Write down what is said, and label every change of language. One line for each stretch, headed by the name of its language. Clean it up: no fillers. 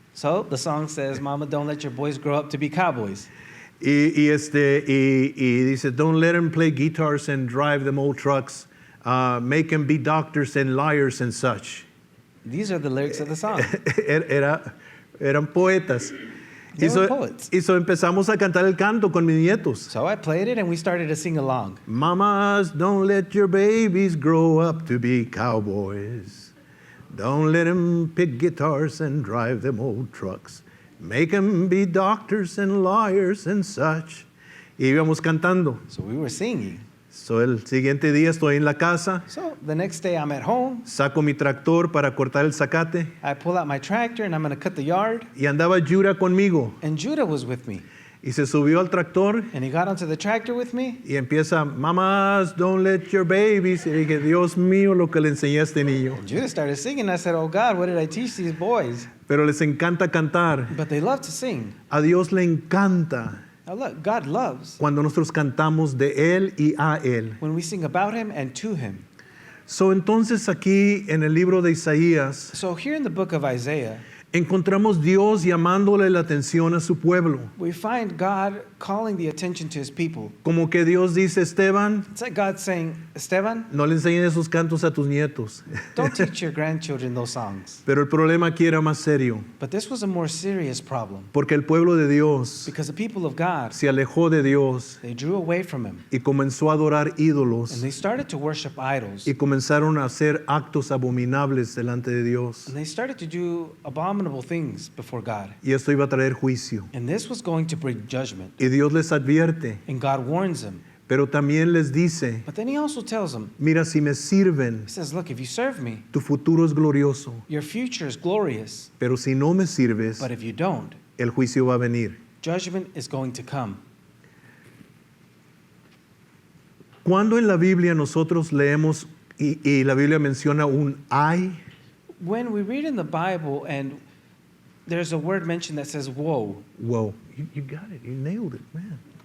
English: So the song says, Mama, don't let your boys grow up to be cowboys.
Spanish: Y dice,
English: don't let them play guitars and drive them old trucks. Make them be doctors and liars and such. These are the lyrics of the song.
Spanish: Eran poetas.
English: They were poets.
Spanish: Y so empezamos a cantar el canto con mis nietos.
English: So I played it and we started to sing along. Mamas, don't let your babies grow up to be cowboys. Don't let them pick guitars and drive them old trucks. Make them be doctors and liars and such.
Spanish: Y íbamos cantando.
English: So we were singing.
Spanish: So el siguiente día estoy en la casa,
English: So the next day I'm at home.
Spanish: saco mi tractor para cortar el zacate
English: I pull out my tractor and I'm going to cut the yard.
Spanish: y andaba Yura conmigo.
English: And Judah was with me.
Spanish: Y se subió al tractor
English: And he got onto the tractor with me.
Spanish: y empieza,
English: Mamas, don't let your babies.
Spanish: Y dije, Dios mío, lo que le enseñé a este niño.
English: And Judah started singing. I said, oh God, what did I teach these boys?
Spanish: Pero les encanta cantar.
English: But they love to sing.
Spanish: A Dios le encanta
English: Now look, God loves
Spanish: cuando nosotros cantamos de Él y a Él.
English: when we sing about him and to him.
Spanish: So, entonces aquí en el libro de Isaías
English: So here in the book of Isaiah,
Spanish: encontramos Dios llamándole la atención a su pueblo.
English: we find God calling the attention to his people.
Spanish: Como que Dios dice, Esteban,
English: It's like God saying, Esteban,
Spanish: no le enseñes esos cantos a tus nietos.
English: don't teach your grandchildren those songs.
Spanish: Pero el problema aquí era más serio,
English: But this was a more serious problem,
Spanish: porque el pueblo de Dios
English: because the people of God,
Spanish: se alejó de Dios
English: they drew away from him.
Spanish: y comenzó a adorar
English: And
Spanish: ídolos
English: they started to worship idols.
Spanish: y comenzaron a hacer actos abominables delante de Dios.
English: And they started to do abominable things before God.
Spanish: Y esto iba a traer juicio.
English: And this was going to bring judgment.
Spanish: Y Dios les advierte,
English: And God warns them.
Spanish: pero también les dice,
English: But then he also tells them,
Spanish: mira, si me sirven,
English: he says, look, if you serve me,
Spanish: tu futuro es glorioso,
English: your future is glorious.
Spanish: pero si no me sirves,
English: But if you don't,
Spanish: el juicio va a venir.
English: judgment is going to come.
Spanish: Cuando en la Biblia nosotros leemos y la Biblia menciona un ay,
English: when we read in the Bible and there's a word mentioned that says woe, Wow, you got it, you nailed it, man.